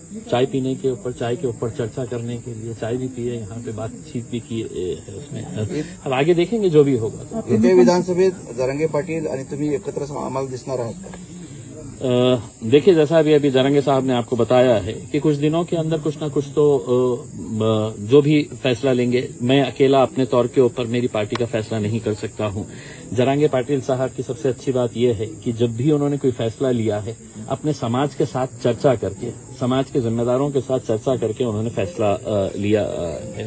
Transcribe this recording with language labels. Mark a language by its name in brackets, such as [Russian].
[Hindi] चाय पीने के ऊपर चाय के ऊपर चर्चा करने के लिए चाय भी पिए, यहाँ पे बातचीत भी की है उसमें. अब आगे देखेंगे जो भी होगा. [Marathi] इथे विधानसभेत जरांगे पाटील आणि तुम्ही एकत्र आम्हाला दिसणार आहात? [Hindi] देखिए जैसा अभी जरांगे साहब ने आपको बताया है कि कुछ दिनों के अंदर कुछ ना कुछ तो जो भी फैसला लेंगे, मैं अकेला अपने तौर के ऊपर मेरी पार्टी का फैसला नहीं कर सकता हूं. जरांगे पाटिल साहब की सबसे अच्छी बात यह है कि जब भी उन्होंने कोई फैसला लिया है अपने समाज के साथ चर्चा करके, समाज के जिम्मेदारों के साथ चर्चा करके उन्होंने फैसला लिया है.